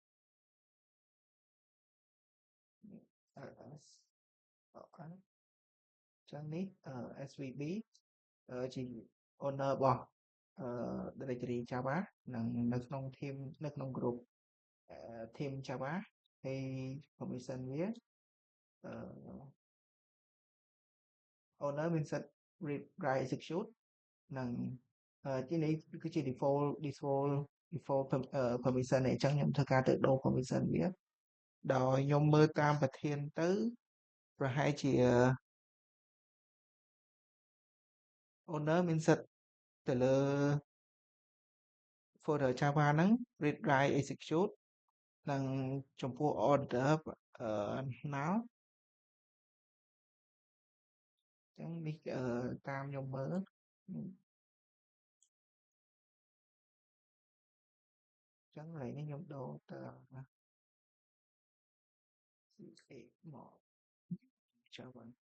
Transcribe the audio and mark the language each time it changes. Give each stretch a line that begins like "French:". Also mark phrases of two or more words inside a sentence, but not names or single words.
Khmer: ls ចឹងនេះSVB ជា owner របស់directory Java និងនៅក្នុង team នៅក្នុង
English: group team
Khmer: Java ហើយ permission វា owner មានសិទ្ធ
English: read write execute
Khmer: និងទីនេះគឺជា
English: default permission
Khmer: អញ្ចឹងខ្ញុំធ្វើការទៅដូរ permission វាដោយខ្ញុំមើលតាមប្រធានទៅប្រហែលជា owner មានសិទ្ធទៅលើ folder Java ហ្នឹង
English: read write execute
Khmer: និងចំពោះ
English: order null
Khmer: ចឹងនេះតាមខ្ញុំមើលចឹងកន្លែងនេះខ្ញុំដូរទៅ CA មក Java